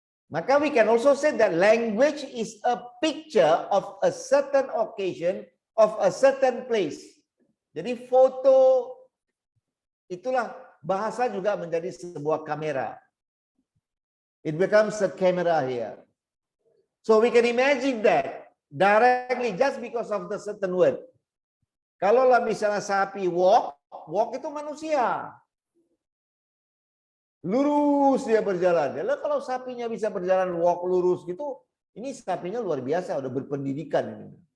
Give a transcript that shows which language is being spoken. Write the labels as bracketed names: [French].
[Indonesian] Maka [English] we can also say that language is a picture of a certain occasion, of a certain place. [Indonesian] Jadi foto itulah, bahasa juga menjadi sebuah kamera. [English] It becomes a camera here. So we can imagine that directly just because of the certain word. [Indonesian] Kalau lah misalnya sapi walk itu manusia. Lurus dia berjalan. Lalu kalau sapinya bisa berjalan walk lurus gitu, ini sapinya luar biasa, udah berpendidikan ini.